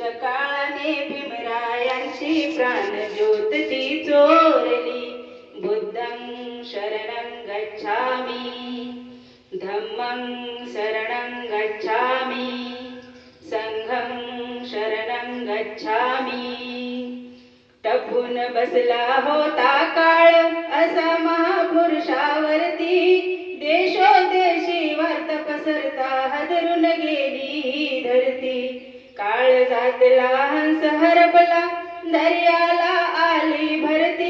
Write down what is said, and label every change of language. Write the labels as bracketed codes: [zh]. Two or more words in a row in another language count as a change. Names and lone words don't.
[mr] काळाने भीमरायांची प्राणज्योत ती चोरली. [pi] बुद्धं शरणं गच्छामि, धम्मं शरणं गच्छामि, संघं शरणं गच्छामि. [mr] टपून बसला होता काळ असा महापुरुषावरती, देशोदेशी वार्ता पसरता हादरून गेली धरती. काळजातला हंस हरपला, दर्याला आली भरती.